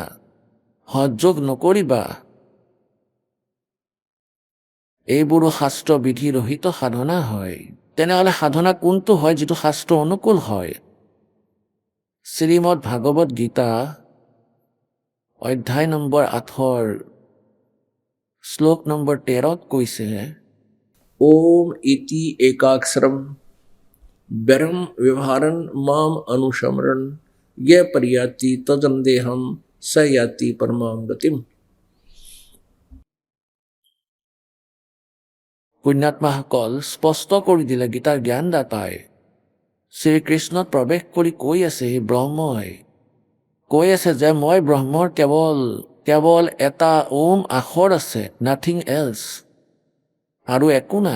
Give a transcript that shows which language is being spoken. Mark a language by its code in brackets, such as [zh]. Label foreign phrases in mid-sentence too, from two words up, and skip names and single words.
[as] হঠযোগ নকৰিবা, এইবোৰো শাস্ত্ৰ বিধি ৰহিত সাধনা হয়। তেনেহ'লে সাধনা কোনটো হয় যিটো শাস্ত্ৰ অনুকূল হয়? শ্ৰীমদ ভাগৱত গীতা অধ্যায় নম্বৰ 8 শ্লোক নম্বৰ 13 কৈছে, [sa] ओम इति एकाक्षरम ब्रह्म व्यवहारन माम अनुसमरण, ये पर्याति तजन्देहम स याति परमाम गतिम। [as] পুণ্যাত্মাসকল স্পষ্ট কৰি দিলে গীতাৰ জ্ঞানদাতাই। শ্ৰীকৃষ্ণত প্ৰৱেশ কৰি কৈ আছে, সেই ব্ৰহ্মই কৈ আছে যে মই ব্ৰহ্মৰ কেৱল এটা ওম আখৰ আছে, [en] nothing else, [as] আৰু একো নাই।